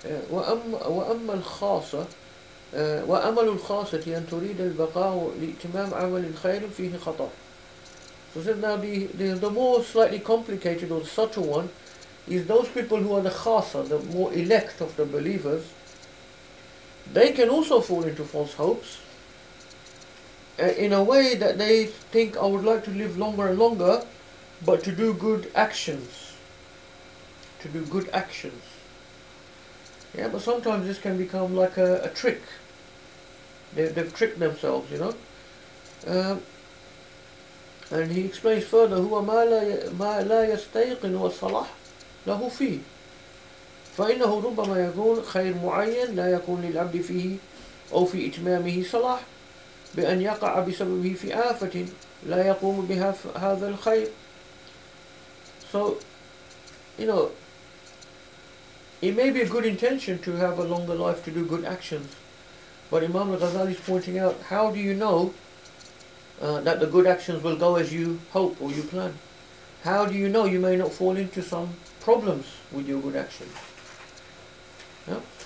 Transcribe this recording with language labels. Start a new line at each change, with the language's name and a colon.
Arabic: وأما الخاصة وأمل الخاصة أن تريد البقاء لإتمام عمل الخير فيه خطر.
English: So now the more slightly complicated or subtle one is those people who are the khasa, the more elect of the believers. They can also fall into false hopes in a way that they think, I would like to live longer and longer, but to do good actions. To do good actions. But sometimes this can become like a trick. They've tricked themselves, And he explains further,
Arabic: هو ما لا يستيقن والصلاح له فيه فإنه ربما يكون خير معين لا يكون للعبد فيه أو في إتمامه صلاح بأن يقع بسببه في آفة لا يقوم بها هذا الخير.
English: So, it may be a good intention to have a longer life, to do good actions, But Imam al-Ghazali is pointing out, how do you know that the good actions will go as you hope or you plan? How do you know you may not fall into some problems with your good actions? Yeah?